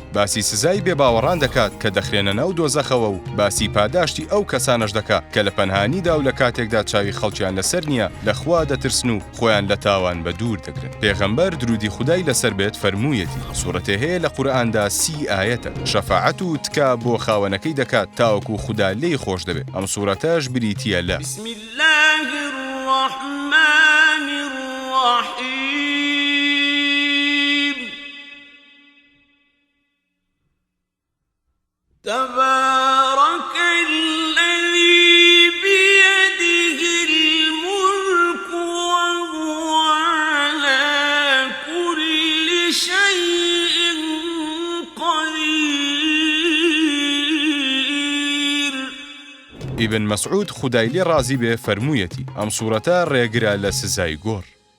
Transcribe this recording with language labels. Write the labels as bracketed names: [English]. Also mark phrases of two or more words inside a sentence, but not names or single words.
[Central Kurdish] باسی سزای بێباوەڕان دەکات کە دەخرێنە ناو دۆزەخەوە و باسی پاداشتی ئەو کەسانەش دەکات کە لە پەنهانیدا و لە کاتێکدا چاوی خەڵکیان لەسەر نییە لەخوا دەترسن و خۆیان لە تاوان بە دوور دەگرن. پێغەمبەر درودی خودای لەسەر بێت فەرموویەتی سوورەتێ هەیە لە قورئاندا 30 ئاەتە شەفاعەت و تکا بۆ خاوەنەکەی دەکات تاوەکو خودا لێی خۆش دەبێت. ئەم سوورەتەش بریتیە لە [Arabic] بسم الله الرحمن الرحیم تبارك الذي بيده الملك وهو على كل شيء قدير. [Central Kurdish] ئیبن مەسعود خودای لێ ڕازی بێ فەرموویەتی ئەم سوورەتە ڕێگرە لە سزای گۆڕ.